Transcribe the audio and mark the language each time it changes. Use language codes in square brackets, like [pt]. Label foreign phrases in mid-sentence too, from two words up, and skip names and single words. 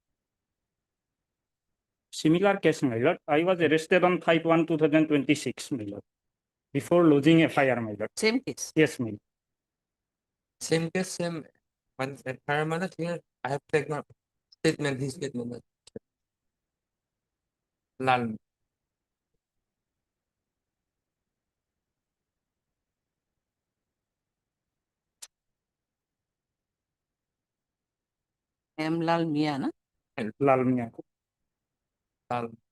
[en] Similar case, my lord. I was arrested on 5/1/2026, my lord, before lodging FIR, my lord. Same case? Yes, my lord. Same case, same. One paramount here, I have taken statement, his statement. Lal. M. Lal Mia, na? Lal Mia. Lal.